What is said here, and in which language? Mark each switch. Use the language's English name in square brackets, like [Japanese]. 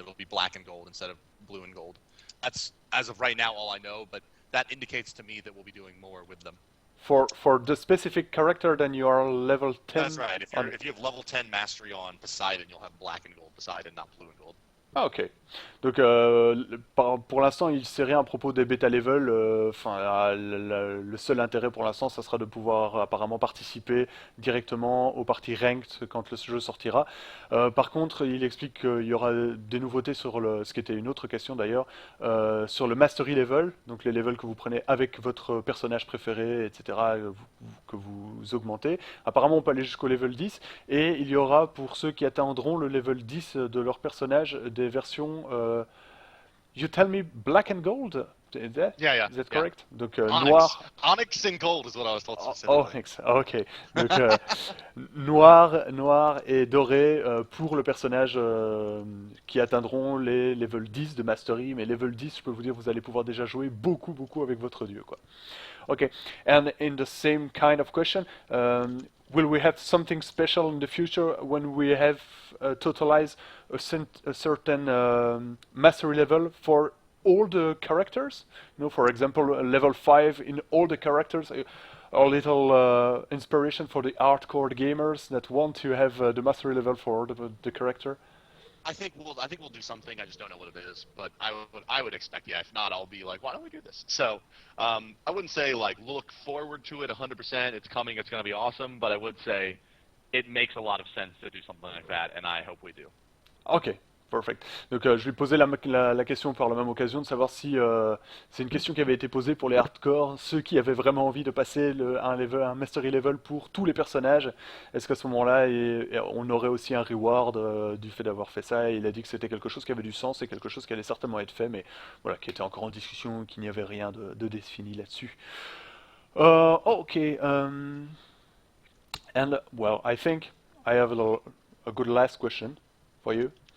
[English] It'll be black and gold instead of blue and gold. That's as of right now all I know, but that indicates to me that we'll be doing more with them. For the specific character, then you are level 10. That's right. If you have level 10 mastery on Poseidon, you'll have black and gold Poseidon, not blue and gold. Ah, ok. [French] Donc pour l'instant, il ne sait rien à propos des bêta level. Enfin, le seul intérêt pour l'instant, ça sera de pouvoir apparemment participer directement aux parties ranked quand le jeu sortira. Par contre, il explique qu'il y aura des nouveautés sur ce qui était une autre question d'ailleurs, sur le mastery level, donc les levels que vous prenez avec votre personnage préféré, etc., que vous augmentez. Apparemment, on peut aller jusqu'au level 10, et il y aura pour ceux qui atteindront le level 10 de leur personnage des versions. [English] You tell me black and gold? Is that, Yeah. is that Yeah. correct? Donc Onyx. [French] noir. [English] Onyx and gold is what I was told specifically. Onyx, ok. [French] Donc noir et doré pour le personnage qui atteindront les level 10 de Mastery. Mais level 10, je peux vous dire, vous allez pouvoir déjà jouer beaucoup avec votre dieu, quoi. [English] Okay, and in the same kind of question, will we have something special in the future when we have totalized a certain mastery level for all the characters? You know, for example, a level 5 in all the characters, a little inspiration for the hardcore gamers that want to have the mastery level for the character? I think we'll do something. I just don't know what it is, but I would expect, yeah. If not, I'll be like, why don't we do this? So I wouldn't say like look forward to it 100%. It's coming. It's going to be awesome. But I would say it makes a lot of sense to do something like that, and I hope we do. Ok, perfect. [French] Donc je lui posais la question par la même occasion de savoir si c'est une question qui avait été posée pour les hardcore, ceux qui avaient vraiment envie de passer un mastery level pour tous les personnages. Est-ce qu'à ce moment-là, on aurait aussi un reward du fait d'avoir fait ça? Et il a dit que c'était quelque chose qui avait du sens et quelque chose qui allait certainement être fait, mais voilà, qui était encore en discussion, qu'il n'y avait rien de défini là-dessus. Ok. [English] And well, I think I have a good last question for you.